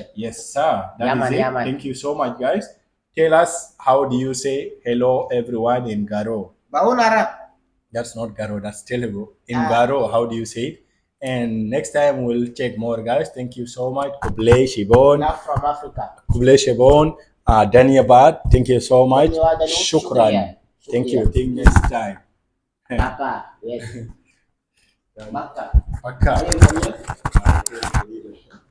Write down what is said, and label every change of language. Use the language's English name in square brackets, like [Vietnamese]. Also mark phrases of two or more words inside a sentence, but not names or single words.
[English] Yes, sir. That is Yaman, it. yaman. Thank you so much, guys. Tell us, how do you say hello everyone in Garo? Baunara. That's not Garo, that's Telugu. In Ah. Garo, how do you say it? And next time we'll check more, guys. Thank you so much. Kuble Shibon. Love from Africa. Kuble Shibon. Danyabad. Thank you so much. Dhanyawad. Shukran. Thank you. Shukriya. Till next time. Papa. Yes. Maka. Paka. Ayun, ayun.